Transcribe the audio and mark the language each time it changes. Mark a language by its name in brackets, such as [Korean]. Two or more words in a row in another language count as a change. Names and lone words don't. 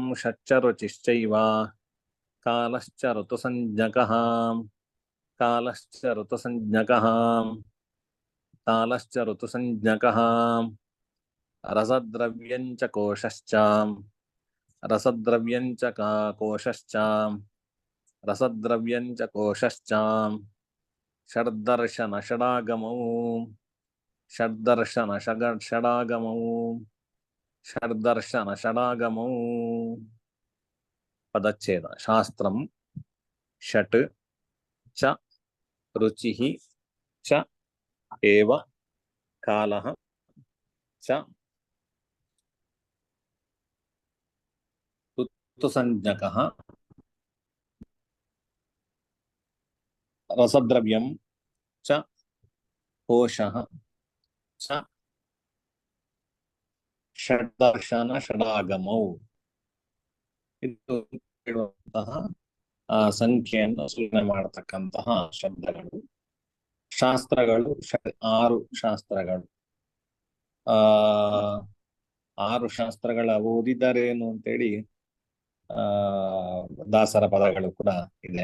[Sanskrit] ಷಚ್ಚ ರುಚಿಶ್ಚೈವ, ಕಾಲಶ್ಚ ಋತುಸಂಜ್ಞಕಃ, ಕಾಲಶ್ಚ ಋತುಸಂಜ್ಞಕಃ, ಕಾಲಶ್ಚ ಋತುಸಂಜ್ಞಕಃ, ರಸದ್ರವ್ಯಂಚ ಕೋಶಶ್ಚ, ರಸದ್ರವ್ಯಂಚ ಕೋಶಶ್ಚ, ರಸದ್ರವ್ಯಂಚ ಕೋಶಶ್ಚ, ಷಡ್ದರ್ಶನ ಷಡಾಗಮೌ, ಷಡ್ದರ್ಶನ ಷಡಾಗಮೌ, ಷಡ್ದರ್ಶನ ಷಡಾಗಮೌ. ಪದಚ್ಛೇದ: ಶಾಸ್ತ್ರಂ ಷಟ್ ಚ ರುಚಿಃ ಚ ಏವ ಕಾಲಃ ಚ ಋತುಸಂಜ್ಞಕಃ, ರಸದ್ರವ್ಯಂ ಚ ಕೋಶಃ ಚ ಷಡ್ದರ್ಶನ ಷಡಾಗಮೌ. [Kannada] ಇದು ಹೇಳುವಂತಹ ಸಂಖ್ಯೆಯನ್ನು ಸೂಚನೆ ಮಾಡತಕ್ಕಂತಹ ಶಬ್ದಗಳು. ಶಾಸ್ತ್ರಗಳು 6 ಶಾಸ್ತ್ರಗಳು. 6 ಶಾಸ್ತ್ರಗಳ ಓದಿದರೇನು ಅಂತೇಳಿ ದಾಸರ ಪದಗಳು ಕೂಡ ಇದೆ.